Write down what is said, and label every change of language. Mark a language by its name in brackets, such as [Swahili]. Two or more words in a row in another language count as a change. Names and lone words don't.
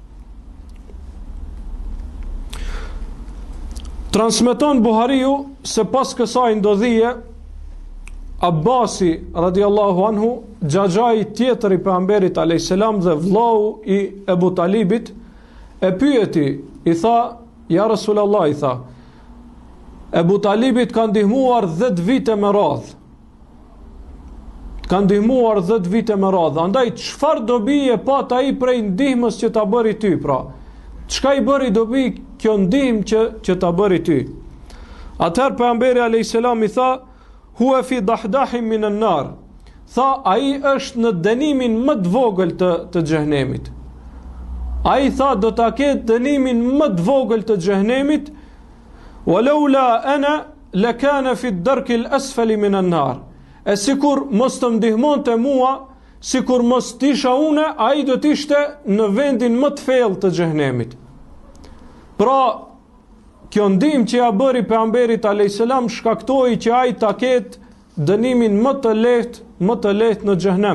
[Albanian] Transmeton Buhariu se pas kësaj ndodhije, Abbasi [Arabic] رضي الله عنه, [Albanian] xhaxhai tjetër i pejgamberit [Arabic] عليه السلام [Albanian] dhe vllau i Abu Talibit, e pyeti, i tha: [Arabic] "يا رسول الله", [Albanian] i tha, "Abu Talibit ka ndihmuar 10 vite me radhë. ka ndihmuar 10 vite me radhë. Andaj çfarë dobi e pat ai prej ndihmës që ta bëri ty, pra? Çka i bëri dobi kjo ndihmë që ta bëri ty? Atëherë pejgamberi [Arabic] عليه السلام [Albanian] i tha: [Arabic] "هو في ضحضاح من النار." [Albanian] Tha, ai është në dënimin më të vogël të xhehenemit. Ai tha, do ta ketë dënimin më të vogël të xhehenemit. [Arabic] "ولولا أنا لكان في الدرك الأسفل من النار." [Albanian] E sikur mos të ndihmonte mua, sikur mos tisha une, ai do t'ishte në vendin më të thellë të xhehenemit. Pra, kjo ndihmë që ja bëri pejgamberit [Arabic] عليه السلام [Albanian] shkaktoi që ai ta ketë dënimin më të lehtë në xhehenem.